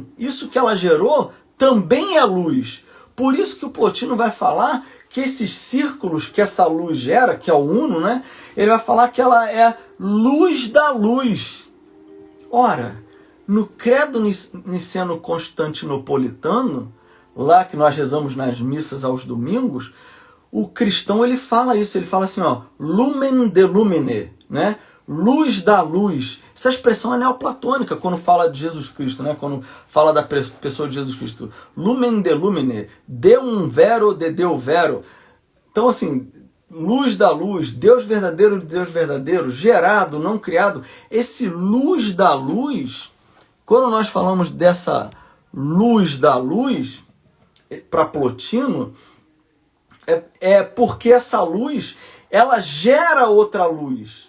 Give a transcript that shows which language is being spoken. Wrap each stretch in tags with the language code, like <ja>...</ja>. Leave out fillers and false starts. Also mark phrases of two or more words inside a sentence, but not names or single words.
<pt>Isso que ela gerou também é luz. Por isso que o Plotino vai falar que esses círculos que essa luz gera, que é o Uno, né? Ele vai falar que ela é luz da luz. Ora, no Credo Niceno-Constantinopolitano, lá que nós rezamos nas missas aos domingos, o cristão ele fala isso, ele fala assim, ó,</pt> <la>lumen de lumine,</la> <pt>né? Luz da luz. Essa expressão é neoplatônica quando fala de Jesus Cristo, né? Quando fala da pessoa de Jesus Cristo.</pt> <la>Lumen de lumine, deum vero de deu vero.</la> <pt>Então, assim, luz da luz, Deus verdadeiro de Deus verdadeiro, gerado, não criado. Esse luz da luz, quando nós falamos dessa luz da luz, para Plotino, é porque essa luz, ela gera outra luz.</pt>